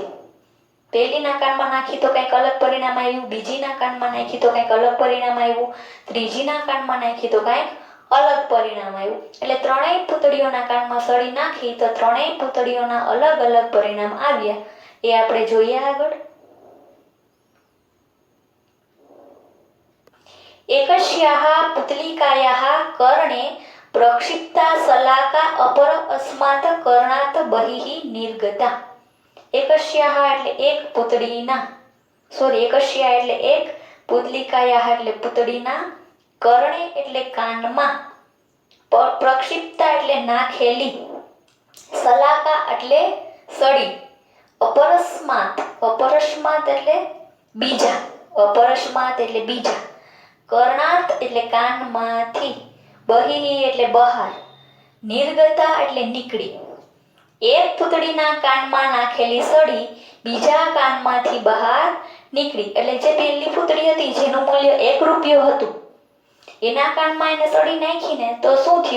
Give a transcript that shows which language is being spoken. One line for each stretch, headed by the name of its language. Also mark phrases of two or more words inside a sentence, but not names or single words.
Gujarati: પહેલીના કાનમાં નાખી તો કંઈક અલગ પરિણામ આવ્યું, બીજીના કાનમાં નાખી તો કંઈક અલગ પરિણામ આવ્યું, ત્રીજીના કાનમાં નાખી તો કંઈક અલગ પરિણામ આવ્યું. એટલે ત્રણેય પૂતળીઓના કાનમાં સળી નાખી તો ત્રણેય પૂતળીઓના અલગ અલગ પરિણામ આવ્યા. એ આપણે જોઈએ આગળ.
Sanskrit: एकस्याः पुतलिकायाः कर्णे प्रक्षिप्ता शलाका अपर अस्मात् कर्णात् बहिः निर्गता।
Gujarati: एकस्याः એટલે એક પૂતળીના એકસ્યા એટલે એક પુતલિકાયાહ એટલે પૂતળીના કર્ણે એટલે કાનમાં પ્રક્ષિપ્તા એટલે નાખેલી શલાકા એટલે સળી અપરસ્માત એટલે બીજા કર્ણાત એટલે કાનમાંથી બહિ એટલે બહાર નિર્ગતા એટલે નીકળી એક પૂતળીના કાનમાં નાખેલી સળી બીજા કાનમાંથી બહાર નીકળી એટલે જે પહેલી પૂતળી હતી જેનું મૂલ્ય 1 રૂપિયો હતું એના કાનમાં એને સળી નાખીને તો શું થયું?